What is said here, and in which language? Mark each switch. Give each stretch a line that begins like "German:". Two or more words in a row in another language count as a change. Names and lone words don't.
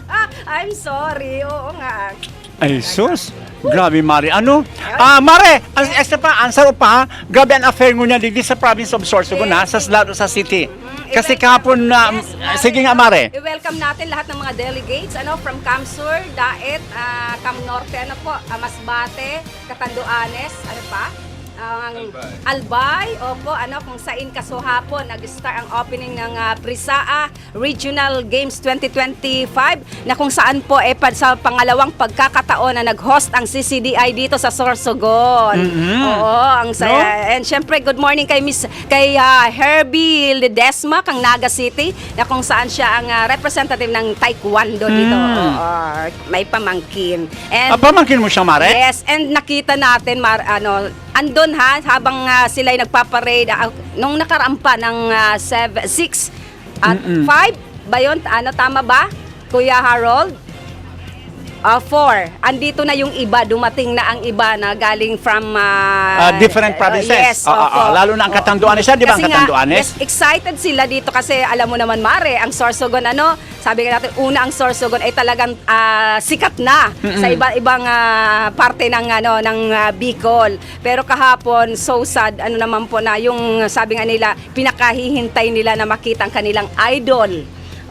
English: I'm sorry,
Filipino: oo nga. Ay, sus. Grabe, Mare. Mare, answer pa, grabe ang affair mo niya dito sa
English: province of Sorsogon,
Filipino: lalo sa city. Kasi kahapon na, sige nga, Mare. I-welcome natin lahat ng mga delegates, from Camsur, Daet, Cam Norte, Masbate, Catanduanes, Albay, kung saan kasuhapon nag-start ang opening ng Prisaa Regional Games 2025 na kung saan po sa pangalawang pagkakataon na nag-host ang CCDI dito sa Sorsogon. Oo, ang saya. And syempre,
English: good morning
Filipino: kay Herbie Ledesma kang Naga City na kung saan siya ang representative ng Taekwondo dito. Oo, may pamangkin. And Pamangkin mo siya, Mare?
English: yes, and
Filipino: nakita natin andun habang sila'y nagpaparade nung nakaraan pa ng 6 at 5 ba yun? Tama ba? Kuya Harold? 4. Andito na yung iba, dumating na ang iba na galing from
English: different provinces.
Filipino: Yes, lalo na ang Catanduanes, di ba ang Kasi nga, Catanduanes? yes, excited sila dito kasi alam mo naman, Mare, ang Sorsogon, sabi nga natin, una ang Sorsogon ay talagang sikat na sa iba-ibang parte ng Bicol. Pero kahapon,
English: so sad,
Filipino: naman po na yung sabi nga nila, pinakahihintay nila na makita ang kanilang idol.